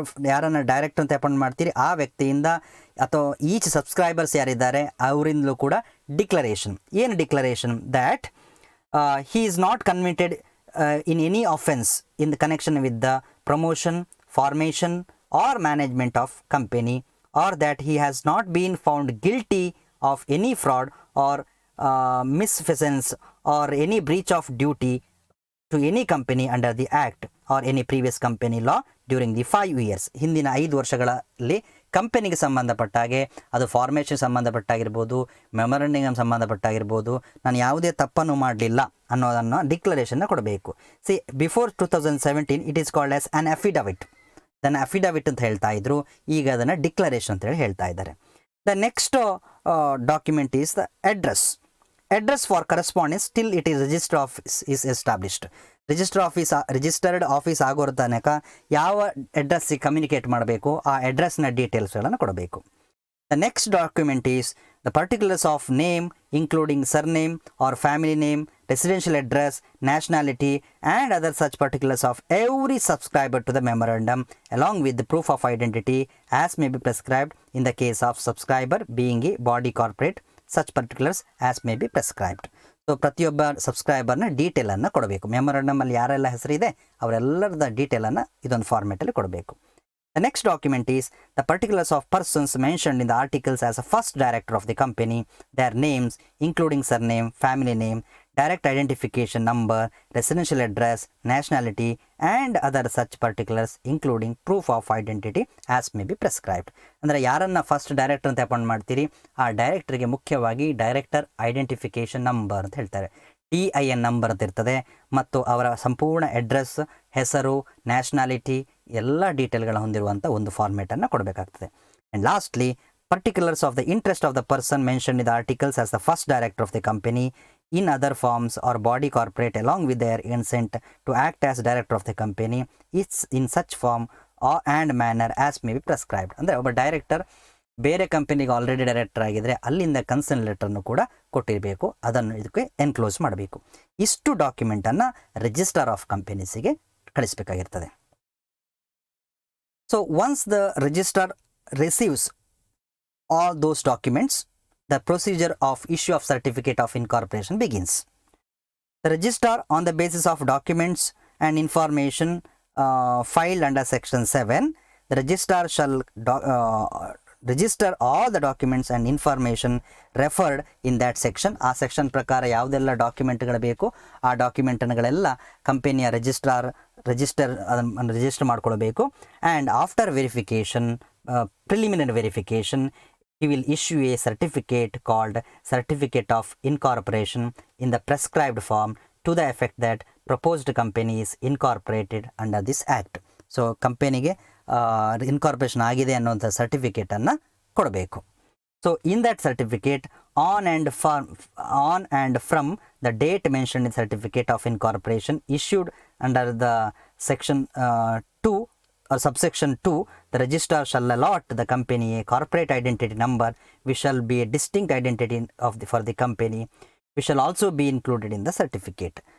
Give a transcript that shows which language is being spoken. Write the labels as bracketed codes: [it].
[kn] ಯಾರನ್ನು ಡೈರೆಕ್ಟರ್ ಅಂತ ಅಪಾಯಿಂಟ್ ಮಾಡ್ತೀರಿ ಆ ವ್ಯಕ್ತಿಯಿಂದ ಅಥವಾ ಈಚ್ ಸಬ್ಸ್ಕ್ರೈಬರ್ಸ್ ಯಾರಿದ್ದಾರೆ ಅವರಿಂದಲೂ ಕೂಡ ಡಿಕ್ಲರೇಷನ್. ಏನು declaration? [en] That he is not convicted in any offense in the connection with the promotion, formation or management of company, or that he has not been found guilty of any fraud or misfeasance or any breach of duty to any company under the act or any previous company law during the 5 years. [kn] ಹಿಂದಿನ 5 ವರ್ಷಗಳಲ್ಲಿ ಕಂಪನಿಗೆ ಸಂಬಂಧಪಟ್ಟಾಗೆ, ಅದು formation ಸಂಬಂಧಪಟ್ಟಾಗಿರ್ಬೋದು, memorandum ಸಂಬಂಧಪಟ್ಟಾಗಿರ್ಬೋದು, ನಾನು ಯಾವುದೇ ತಪ್ಪನ್ನು ಮಾಡಲಿಲ್ಲ ಅನ್ನೋದನ್ನು ಡಿಕ್ಲರೇಷನ್ನ ಕೊಡಬೇಕು. [en] See before 2017 it is called as an affidavit. [kn] ಅದನ್ನು ಅಫಿಡವಿಟ್ ಅಂತ ಹೇಳ್ತಾ ಇದ್ರು, ಈಗ ಅದನ್ನು ಡಿಕ್ಲರೇಷನ್ ಅಂತ ಹೇಳಿ ಹೇಳ್ತಾ ಇದ್ದಾರೆ. [en] The next document is the address. Address for correspondence till it is register office is established. [kn] Registered office ಆಗೋ ತನಕ ಯಾವ ಅಡ್ರೆಸ್ಸಿಗೆ ಕಮ್ಯುನಿಕೇಟ್ ಮಾಡಬೇಕು ಆ ಅಡ್ರೆಸ್ನ ಡೀಟೇಲ್ಸ್ಗಳನ್ನು ಕೊಡಬೇಕು. [en] The next document is the particulars of name including surname or family name, residential address, nationality and other such particulars of every subscriber to the memorandum along with proof of identity as may be prescribed in the case of subscriber being a body corporate, such particulars as may be prescribed. [kn] So ಪ್ರತಿಯೊಬ್ಬ ಸಬ್ಸ್ಕ್ರೈಬರ್ನ ಡೀಟೇಲನ್ನು ಕೊಡಬೇಕು. ಮೆಮೊರಂಡಮಲ್ಲಿ ಯಾರೆಲ್ಲ ಹೆಸರಿದೆ ಅವರೆಲ್ಲರದ ಡೀಟೇಲನ್ನು ಇದೊಂದು ಫಾರ್ಮೆಟಲ್ಲಿ ಕೊಡಬೇಕು. [en] The next document is the particulars of persons mentioned in the articles as a first director of the company, their names including surname, family name, direct identification number, residential address, nationality and other such particulars including proof of identity as may be prescribed. [kn] ಅಂದರೆ ಯಾರನ್ನು first director ಅಂತ appoint ಮಾಡ್ತೀರಿ ಆ ಡೈರೆಕ್ಟರ್ಗೆ ಮುಖ್ಯವಾಗಿ director identification number ಅಂತ ಹೇಳ್ತಾರೆ, DIN number ಅಂತ ಇರ್ತದೆ, ಮತ್ತು ಅವರ ಸಂಪೂರ್ಣ ಅಡ್ರೆಸ್, ಹೆಸರು, ನ್ಯಾಷನಾಲಿಟಿ ಎಲ್ಲ ಡೀಟೇಲ್ಗಳ ಹೊಂದಿರುವಂಥ ಒಂದು ಫಾರ್ಮೇಟನ್ನು ಕೊಡಬೇಕಾಗ್ತದೆ. [en] And lastly particulars of the interest of the person mentioned in the articles as the first director of the company in other forms or body corporate along with their consent to act as director of the company is in such form or and manner as may be prescribed. [kn] ಅಂದರೆ ಒಬ್ಬ director ಬೇರೆ ಕಂಪನಿಗೆ already director ಆಗಿದ್ದರೆ ಅಲ್ಲಿಂದ concern ಲೆಟರ್ನು ಕೂಡ ಕೊಟ್ಟಿರಬೇಕು, ಅದನ್ನು ಇದಕ್ಕೆ enclose ಮಾಡಬೇಕು. ಇಷ್ಟು ಡಾಕ್ಯುಮೆಂಟನ್ನು registrar of ಕಂಪನೀಸಿಗೆ ಕಳಿಸಬೇಕಾಗಿರ್ತದೆ. [en] So once the registrar receives all those documents, the procedure of issue of certificate of incorporation begins. The registrar, on the basis of documents and information filed under section 7, the registrar shall register all the documents and information referred in that section. [kn] ಆ section ಪ್ರಕಾರ ಯಾವುದೆಲ್ಲ ಡಾಕ್ಯುಮೆಂಟ್ಗಳು ಬೇಕು ಆ ಡಾಕ್ಯುಮೆಂಟ್ಗಳೆಲ್ಲ ಕಂಪನಿಯ register ಮಾಡ್ಕೊಳ್ಬೇಕು. [en] And after verification, preliminary verification, he will issue a certificate called Certificate of Incorporation in the prescribed form to the effect that proposed company is incorporated under this act. [kn] So ಕಂಪನಿಗೆ incorporation ಆಗಿದೆ ಅನ್ನೋಂಥ ಸರ್ಟಿಫಿಕೇಟನ್ನು ಕೊಡಬೇಕು. [en] So in that certificate on and from the date mentioned in certificate of incorporation issued under the section 2 or subsection 2, the registrar shall allot the company a corporate identity number which shall be a distinct identity for the company, which shall also be included in the certificate.